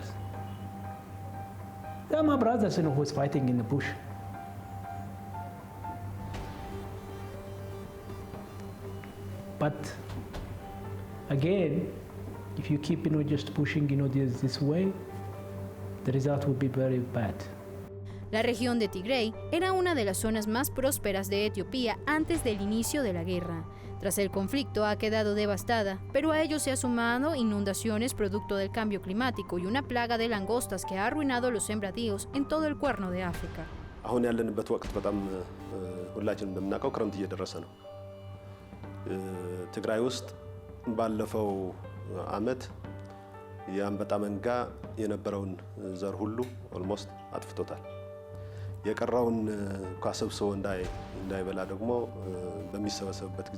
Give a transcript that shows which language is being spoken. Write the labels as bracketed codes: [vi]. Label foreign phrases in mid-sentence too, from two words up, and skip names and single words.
[en] They are my brothers who's fighting in the bush. But again, if you keep just pushing this way, the result will be very bad. [es] La región de Tigray era una de las zonas más prósperas de Etiopía antes del inicio de la guerra. Tras el conflicto ha quedado devastada, pero a ello se ha sumado inundaciones producto del cambio climático y una plaga de langostas que ha arruinado los sembradíos en todo el Cuerno de África. [am] አሁን ያለንበት ወቅት በጣም ሁላችንም እንደምናውቀው ክረምት እየደረሰ ነው። ትግራይ ውስጥ ባለፈው ዓመት የአንበጣ መንጋ የነበረውን ዘር ሁሉ ኦልሞስት አጥፍቶታል። የቀረውን ኳሰብሶ እንዳይበላ ደግሞ በሚሰበሰብበት ጊዜ